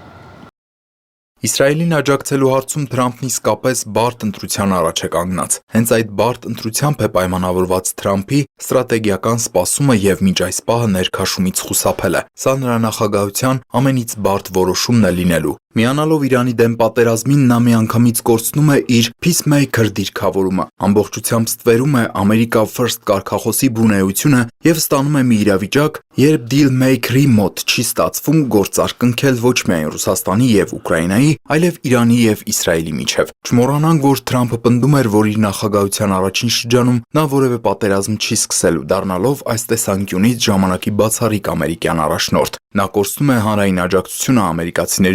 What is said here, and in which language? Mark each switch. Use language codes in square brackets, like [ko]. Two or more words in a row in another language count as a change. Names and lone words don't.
[hy] Իսրայելին աջակցելու հարցում Թրամփն իսկապես բարդ ընտրության առաջ է կանգնած։ Հենց այդ բարդ ընտրությամբ է պայմանավորված Թրամփի ստրատեգիական սպասումը եւ մինչ այս պահը ներքաշումից խուսափելը։ Սա նրա նախագահության ամենից բարդ որոշումն է լինելու։ Միանալով Իրանի դեմ պատերազմին նա միանգամից կորցնում է իր peacemaker դիրքավորումը, ամբողջությամբ ստվերում է [en] America First [hy] կարգախոսի բունեությունը եւ ստանում է մի իրավիճակ, երբ deal maker-ի մոտ չի ստացվում գործարք կնքել ոչ միայն Ռուսաստանի եւ Ուկրաինայի, այլև Իրանի եւ Իսրայելի միջև։ Չմոռանանք, որ Թրամփը պնդում էր, որ իր նախագահության առաջին շրջանում նա որևէ պատերազմ չի սկսելու, դառնալով այս տեսանկյունից ժամանակի բացառիկ ամերիկյան առաջնորդ։ Նա կորցնում է հանրային աջակցությունը, ամերիկացիների